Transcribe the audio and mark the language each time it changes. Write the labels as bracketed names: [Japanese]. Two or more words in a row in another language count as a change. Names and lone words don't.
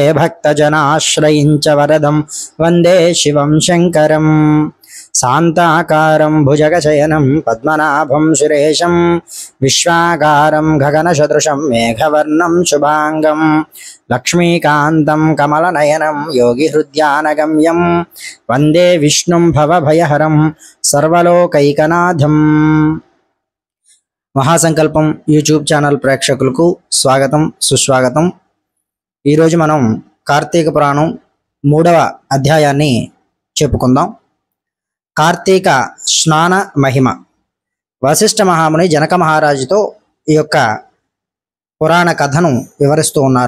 [Sanskrit] भक्तजनाश्रयं च वरदं वंदे शिवं शङ्करं शान्ताकारं भुजगशयनं पद्मनाभं सुरेशं विश्वाकारं गगनसदृशं मेघवर्णं शुभांगं लक्ष्मीकान्तं कमलनयनं योगिहृद्यानगम्यं वंदे विष्णुं भवभयहरं सर्वलोकैकनाथं। [Telugu] మహాసంకల్పం యూట్యూబ్ ఛానల్ ప్రేక్షకులకు స్వాగతం సుస్వాగతం। ఈరోజు మనం కార్తీక పురాణం 3వ అధ్యాయాన్ని చెప్పుకుందాం। కార్తీక స్నాన మహిమ। వశిష్ఠ మహాముని జనక మహారాజుతో ఈ యొక్క పురాణ కథను వివరిస్తూ ఉన్నారు।